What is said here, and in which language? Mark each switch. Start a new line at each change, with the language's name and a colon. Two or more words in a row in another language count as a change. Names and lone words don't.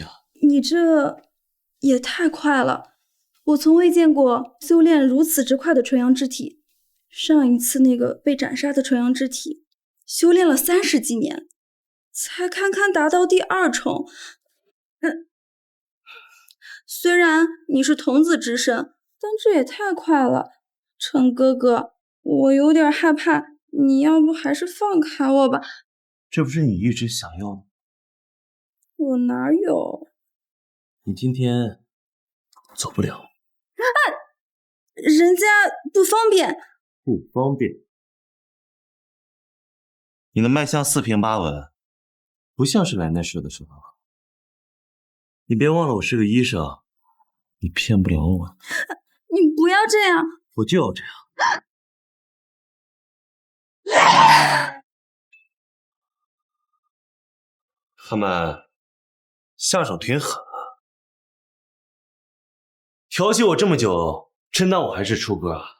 Chinese: 你這也太快了，我從未見過修煉如此之快的純陽之體。上一次那個被斬殺的純陽之體，修煉了30幾年，才堪堪達到第2重。雖然你是童子之身，但這也太快了，陳哥哥，我有點害怕，你要不還是放開我吧？這不是你一直想要的？我哪有？你今天走不了。人家不方便。不方便。你的脈象4平8穩，不像是來那時的時候。你別忘了我是個醫生，你騙不了我。你不要這樣。我就要這樣。他們下手挺狠啊，調戲我這麼久，真當我還是初哥啊？